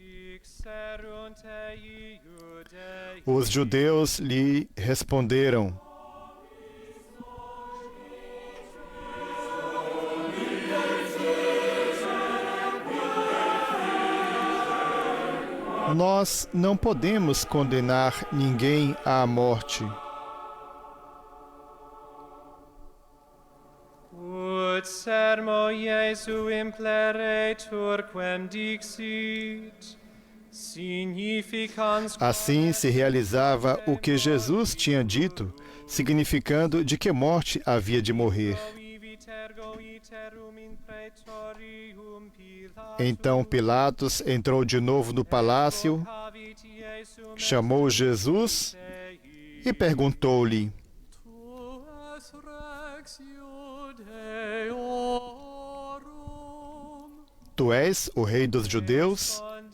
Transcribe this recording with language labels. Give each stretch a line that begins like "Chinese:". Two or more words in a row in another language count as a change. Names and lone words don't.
Portuguese: Os judeus lhe responderam: nós não podemos condenar ninguém à morte.
Latin: Ut sermo Iesu impleretur quem dixit, significans
Portuguese: Assim se realizava o que Jesus tinha dito, significando de que morte havia de morrer. Então Pilatos entrou de novo no palácio, chamou Jesus e perguntou-lhe: tu és o rei dos judeus?